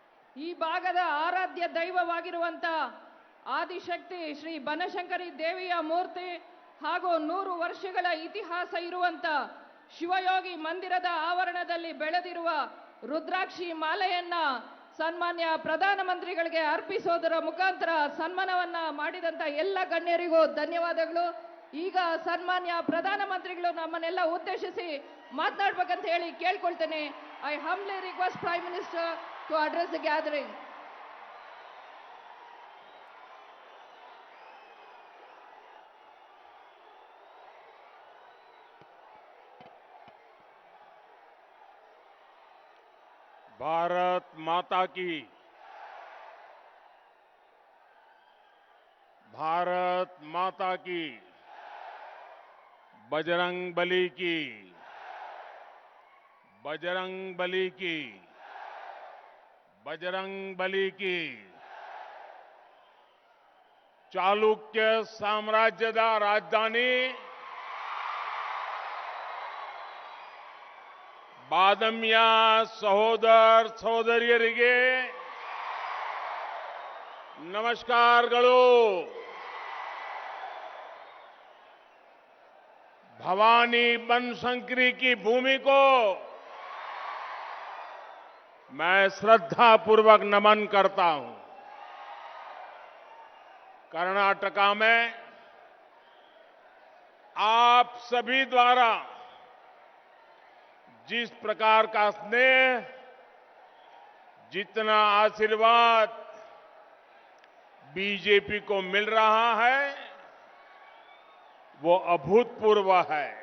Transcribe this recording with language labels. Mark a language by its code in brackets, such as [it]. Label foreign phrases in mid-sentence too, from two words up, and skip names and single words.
[kn] ಈ ಭಾಗದ ಆರಾಧ್ಯ ದೈವವಾಗಿರುವಂತ ಆದಿಶಕ್ತಿ ಶ್ರೀ ಬನಶಂಕರಿ ದೇವಿಯ ಮೂರ್ತಿ ಹಾಗೂ 100 ವರ್ಷಗಳ ಇತಿಹಾಸ ಇರುವಂತ ಶಿವಯೋಗಿ ಮಂದಿರದ ಆವರಣದಲ್ಲಿ ಬೆಳೆದಿರುವ ರುದ್ರಾಕ್ಷಿ ಮಾಲೆಯನ್ನ ಸನ್ಮಾನ್ಯ ಪ್ರಧಾನಮಂತ್ರಿಗಳಿಗೆ ಅರ್ಪಿಸೋದರ ಮುಖಾಂತರ ಸನ್ಮಾನವನ್ನ ಮಾಡಿದಂತ ಎಲ್ಲ ಗಣ್ಯರಿಗೂ ಧನ್ಯವಾದಗಳು. ಈಗ ಸನ್ಮಾನ್ಯ ಪ್ರಧಾನಮಂತ್ರಿಗಳು ನಮ್ಮನ್ನೆಲ್ಲ ಉದ್ದೇಶಿಸಿ ಮಾತನಾಡಬೇಕಂತ ಹೇಳಿ ಕೇಳ್ಕೊಳ್ತೇನೆ. [en] I humbly request Prime Minister to address the gathering. [hi] भारत माता की, भारत माता की, बजरंग बली की, बजरंग बली की, बजरंग बली की. [kn] ಚಾಲುಕ್ಯ ಸಾಮ್ರಾಜ್ಯದ ರಾಜಧಾನಿ ಬಾದಾಮಿಯ ಸಹೋದರ ಸಹೋದರಿಯರಿಗೆ ನಮಸ್ಕಾರಗಳು. [hi] भवानी बनशंकरी की भूमि को मैं श्रद्धापूर्वक नमन करता हूं. कर्नाटका में आप सभी द्वारा जिस प्रकार का स्नेह, जितना आशीर्वाद बीजेपी को मिल रहा है वो अभूतपूर्व है.